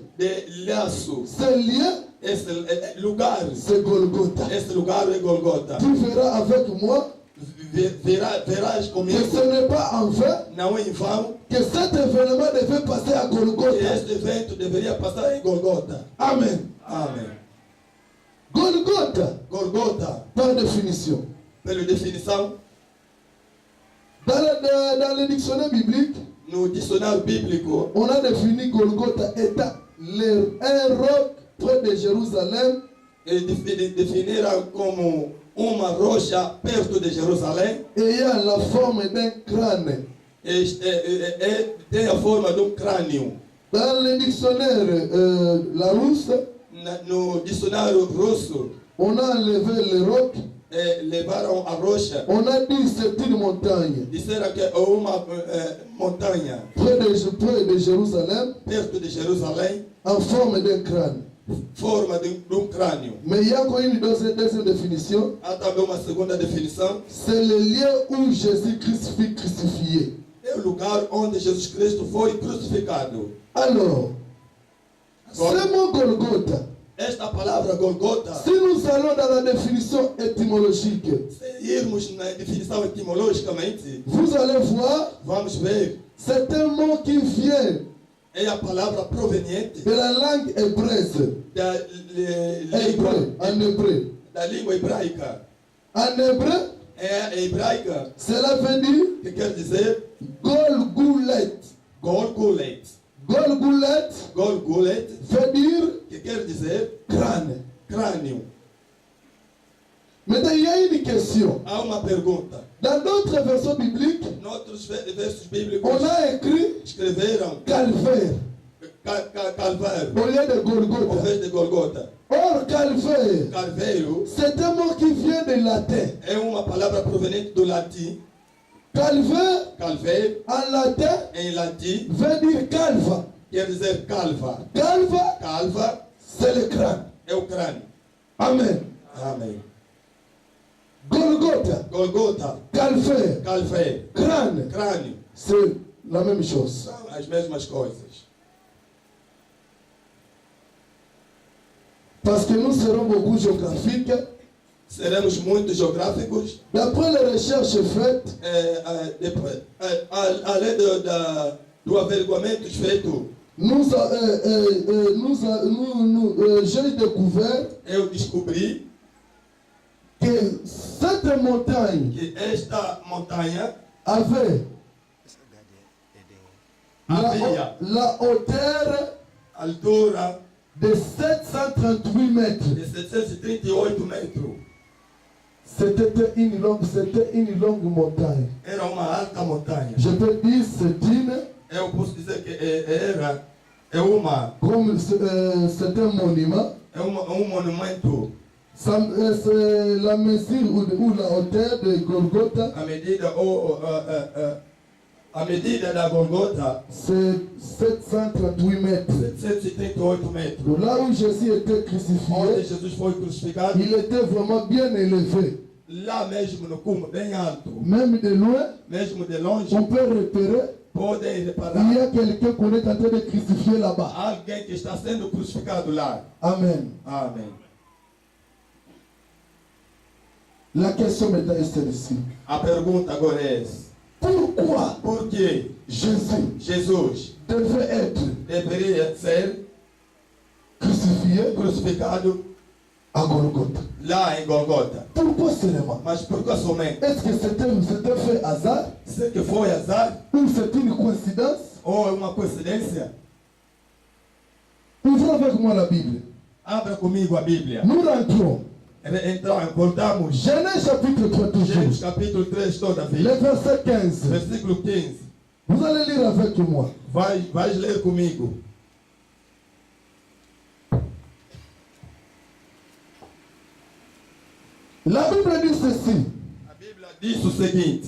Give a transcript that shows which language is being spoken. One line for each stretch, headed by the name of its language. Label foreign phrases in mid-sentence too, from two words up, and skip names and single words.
Portuguese: de laço.
French: Ce lien,
Portuguese: Esse lugar,
French: c'est Golgotha.
Portuguese: esse lugar é Golgotha.
French: Tu verras avec moi
Portuguese: Verás que comigo,
French: ce n'est pas en vain
Portuguese: não é em vão,
French: que cet événement devait passer à
Portuguese: que
French: Golgotha.
Portuguese: este evento deveria passar em Golgotha.
French: Amen.
Portuguese: Amém.
French: Golgotha,
Portuguese: Golgotha,
French: par définition.
Portuguese: pela definição,
French: Dans le dictionnaire biblique,
Portuguese: no dicionário bíblico,
French: on a défini Golgotha étant un roc près de Jérusalem
Portuguese: definiram como uma rocha perto de Jerusalém.
French: ayant la forme d'un crâne.
Portuguese: Tem a forma de crânio.
French: Dans le dictionnaire Larousse,
Portuguese: No dicionário russo,
French: on a enlevé le roc,
Portuguese: levaram a rocha,
French: on a dit c'est une montagne
Portuguese: disseram que é uma montanha
French: près de Jérusalem
Portuguese: perto de Jerusalém,
French: en forme d'un crâne.
Portuguese: forma de crânio.
French: Mais il y a encore une deuxième définition,
Portuguese: Há também uma segunda definição,
French: c'est le lieu où Jésus-Christ fut crucifié.
Portuguese: é o lugar onde Jesus Cristo foi crucificado.
French: Alors, ce mot Golgotha,
Portuguese: Esta palavra Golgotha,
French: si nous allons dans la définition étymologique,
Portuguese: se irmos na definição etimologicamente,
French: vous allez voir,
Portuguese: vamos ver,
French: c'est un mot qui vient
Portuguese: é a palavra proveniente
French: de la langue hébraise,
Portuguese: da
French: hébreu, en hébreu.
Portuguese: da língua hebraica.
French: En hébreu,
Portuguese: É a hebraica,
French: cela veut dire
Portuguese: que quer dizer
French: Golgoulet.
Portuguese: Golgulet.
French: Golgoulet
Portuguese: Golgulet,
French: veut dire
Portuguese: que quer dizer
French: crâne.
Portuguese: crânio.
French: Maintenant, il y a une question.
Portuguese: Há uma pergunta.
French: Dans d'autres versions bibliques,
Portuguese: Noutros versos bíblicos
French: on a écrit
Portuguese: escreveram
French: calvaire
Portuguese: Calvário,
French: au lieu de
Portuguese: ao
French: Golgotha.
Portuguese: invés de Golgotha.
French: Or, calvaire,
Portuguese: Calveiro
French: c'est un mot qui vient de latin.
Portuguese: é uma palavra proveniente do latim.
French: Calvaire,
Portuguese: Calveiro,
French: en latin,
Portuguese: em latim,
French: veut dire calva.
Portuguese: quer dizer calva.
French: Calva,
Portuguese: Calva
French: c'est le crâne.
Portuguese: é o crânio.
French: Amen.
Portuguese: Amém.
French: Golgotha,
Portuguese: Golgota,
French: calvaire,
Portuguese: calvaire,
French: crâne,
Portuguese: crânio.
French: c'est la même chose.
Portuguese: São as mesmas coisas.
French: Parce que nous serons beaucoup géographiques.
Portuguese: Seremos muito geográficos.
French: D'après les recherches faites, À l'aide
Portuguese: do averiguamento feito,
French: j'ai découvert
Portuguese: eu descobri
French: que cette montagne
Portuguese: que esta montanha
French: avait
Portuguese: havia
French: la hauteur
Portuguese: altura
French: de 738 mètres.
Portuguese: de 738 metros.
French: C'était une longue montagne.
Portuguese: Era uma alta montanha.
French: Je peux dire
Portuguese: Eu posso dizer que é uma
French: comme c'est un monument.
Portuguese: monumento.
French: C'est la mesure ou la hauteur de Golgotha,
Portuguese: A medida da Golgota,
French: c'est 738 mètres.
Portuguese: 738 metros.
French: Là où Jésus était
Portuguese: Onde
French: crucifié,
Portuguese: Jesus foi crucificado,
French: il était vraiment bien élevé.
Portuguese: lá mesmo no cume, bem alto,
French: Même de loin,
Portuguese: mesmo de longe,
French: on peut repérer,
Portuguese: podem
French: il y
Portuguese: reparar
French: a quelqu'un qu'on est en train de crucifier là-bas.
Portuguese: alguém que está sendo crucificado lá.
French: Amen.
Portuguese: Amém.
French: La question maintenant est celle-ci.
Portuguese: A pergunta agora é essa:
French: Pourquoi
Portuguese: por que Jesus
French: devait être
Portuguese: deveria ser
French: crucifié
Portuguese: crucificado
French: à Golgotha?
Portuguese: lá em Golgota?
French: Pourquoi seulement?
Portuguese: Mas por que somente?
French: Est-ce que c'était fait hasard
Portuguese: Será que foi azar
French: ou c'est une coïncidence?
Portuguese: ou é uma coincidência?
French: Ouvrez avec moi la Bible.
Portuguese: Abra comigo a Bíblia.
French: Nous rentrons.
Portuguese: Então, voltamos.
French: Genèse chapitre 3
Portuguese: Gênesis
French: toujours.
Portuguese: capítulo 3, toda
French: Le
Portuguese: vez.
French: verset 15.
Portuguese: Versículo 15.
French: Vous allez lire avec moi.
Portuguese: Vais ler comigo.
French: La Bible dit ceci.
Portuguese: A Bíblia diz o seguinte: